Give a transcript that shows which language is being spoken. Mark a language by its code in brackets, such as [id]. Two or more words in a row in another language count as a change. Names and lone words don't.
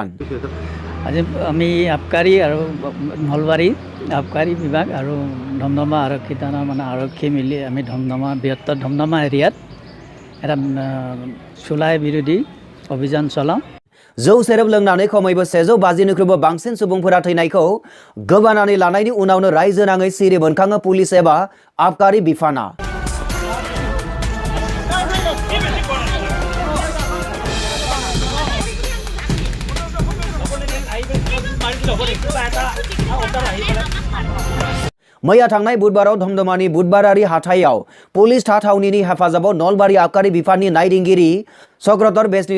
[as] আজি আমি আবকাৰী আৰু নলবাৰী আবকাৰী বিভাগ আৰু ধমধমা আৰক্ষী থানা মানে আৰক্ষী মিলি আমি ধমধমা বৃহত্তৰ ধমধমা এৰিয়াত এটা চুলাই বিৰোধী অভিযান চলাওঁ [brx] जौ सेरेब लोंनानै खमैबो 150निख्रुइबो बांसिन सुबुंफोरा थैनायखौ गोबानानै लानायनि उनावनो रायजो नाङै सिरि मोनखाङो पुलिस एबा आबकारि बिफाना मैया थांनाय बुधबाराव धमधमानि बुधबारारि हाथायाव पुलिस थाथावनिनि हेफाजाबाव नलबारि आबकारि बिफाननि नायदिंगिरि चक्रधर बेसनि